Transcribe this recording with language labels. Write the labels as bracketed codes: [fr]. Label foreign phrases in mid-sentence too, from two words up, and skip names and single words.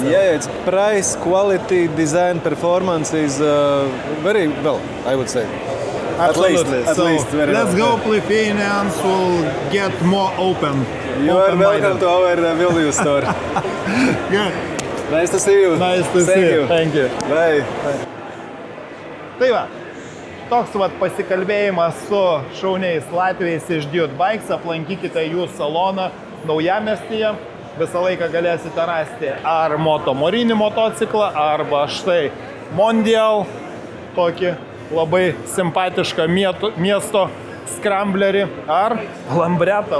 [en] Yeah, its price, quality, design, performance is very well, I would say. Absolutely. At least very let's well. go, Lithuanians will get more open. You are welcome to our Vilnius store. Good. Nice to see you. Nice to see you. Thank you. Bye. [lt] Tai va, toks vat pasikalbėjimas su šauniais Latviais iš Dude Bikes. Aplankykite jų saloną Naujamiestyje. Visą laiką galėsite rasti ar Moto Morini motociklą, arba štai Mondial, tokį labai simpatišką miesto skramblerį, ar Lambretta.